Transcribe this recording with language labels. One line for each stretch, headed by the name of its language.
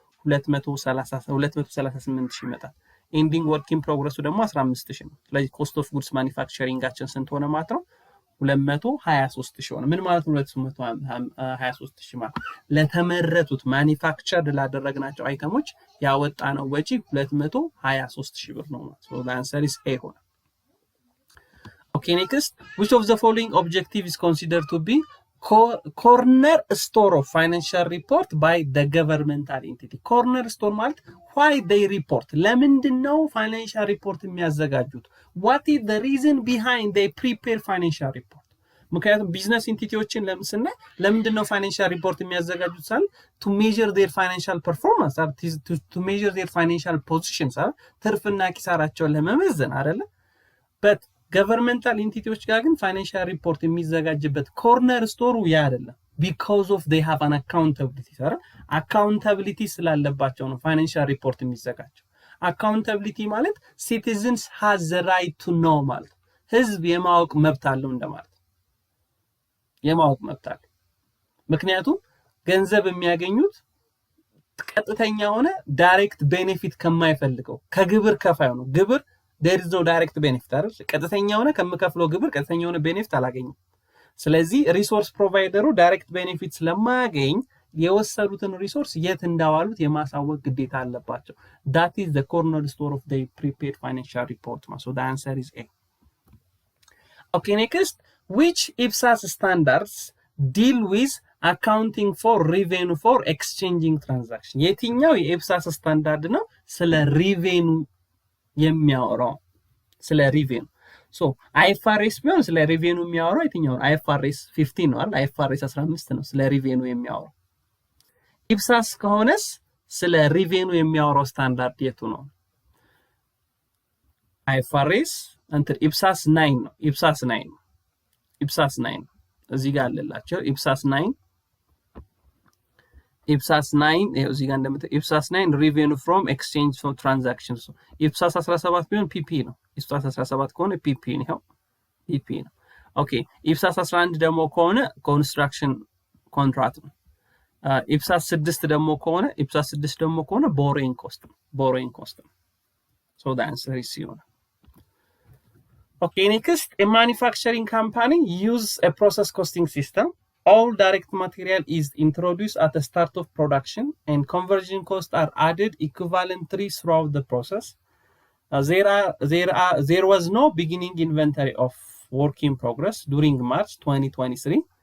Amharic: 238,000 ይመጣል። ኢንዲንግ ወርክ ኢን ፕሮግረሱ ደግሞ 15,000 ነው። ስለዚህ ኮስት ኦፍ ጉድስ ማኒፋክቸሪንጋችን ስንት ሆነ ማለት ነው 223,000 ሆነ። ምን ማለት ነው 223,000 ማለት ለተመረቱት ማኒፋክቸርድ ላደረግናቸው አይተሞች ያወጣነው ወጪ 223,000 ብር ነው ማለት ነው።
English: the answer is A
Amharic: ሆነ።
English: Okay, next, which of the following objective is considered to be cornerstone of financial report by the governmental entity? Cornerstone ማለት why they report,
Amharic: ለምንድን ነው
English: financial report
Amharic: የሚያዘጋጁት?
English: What is the reason behind they prepare financial report? ምክንያቱም ቢዝነስ ኢንቲቲዎችን
Amharic: ለምስናይ ለምንድን ነው
English: ፋይናንሻል ሪፖርት የሚያዘጋጁት ሳል to measure their financial performance or to measure their financial positions አይደል
Amharic: ትርፍና ኪሳራቸውን ለመመዘን አይደለ?
English: but governmental ኢንቲቲዎች
Amharic: ጋር ግን
English: ፋይናንሻል ሪፖርት የሚዘጋጅበት ኮርነር ስቶሩ
Amharic: ያ አይደለም
English: because of they have an accountability አይደል?
Amharic: accountability ስላለባቸው ነው ፋይናንሻል ሪፖርት የሚዘጋጀው። accountability ማለት
English: citizens has the right to know
Amharic: ማለት ህዝብ የማወቅ መብት አለው እንደማለት የማወቅ መብት አለው። ምክንያቱም ገንዘብ የሚያገኙት ቀጥተኛ ሆነ ዳይሬክት ቤኔፊት ከማይፈልገው ከግብር ከፋዩ ነው። ግብር
English: there is no direct benefit
Amharic: አይደል? ቀጥተኛ ሆነ ከመከፍለው ግብር ቀጥተኛ ሆነ ቤኔፊት አላገኝም። ስለዚህ ሪሶርስ ፕሮቫይደሩ ዳይሬክት ቤኔፊት ስለማያገኝ የወሰዱትን ሪሶርስ የት እንዳዋሉት የማሳወቅ ግዴታ አለባቸው።
English: that is the cornerstone of the prepared financial report. So the answer is A. Okay, next, which IPSAS standards deal with accounting for revenue for exchanging transaction?
Amharic: የትኛው የኢፕሳስ ስታንዳርድ ነው ስለ ሪቬኑ የሚያወራው? ስለ ሪቬኑ ሶ አይኤፍአርኤስ ቢሆን ስለ ሪቬኑ የሚያወራው የትኛው ነው? አይኤፍአርኤስ 15 ነው አይደል? አይኤፍአርኤስ 15 ነው ስለ ሪቬኑ የሚያወራው። ኢፕሳስ ከሆነስ ስለ ሪቬኑ የሚያወራው ስታንዳርድ የቱ ነው? አይኤፍአርኤስ እንትን ኢፕሳስ 9 ነው። ኢፕሳስ 9 ነው። ኢፕሳስ 9 እዚህ ጋር አለላችሁ። ኢፕሳስ 9 እዚህ ጋር እንደምታዩት ኢፕሳስ 9
English: revenue from exchange for transactions።
Amharic: ኢፕሳስ 17 ቢሆን ፒፒ ነው። ኢፕሳስ 17 ከሆነ ፒፒ ነው። ፒፒ ነው። ኦኬ ኢፕሳስ 11 ደግሞ ከሆነ ኮንስትራክሽን ኮንትራክት ነው። ኢፕሳስ 6 ደግሞ ከሆነ borrowing cost ነው። borrowing cost ነው።
English: so the answer is C. Okay, next, a manufacturing company uses a process costing system. All direct material is introduced at the start of production and conversion costs are added equivalently throughout the process. There was no beginning inventory of work in progress during March 2023.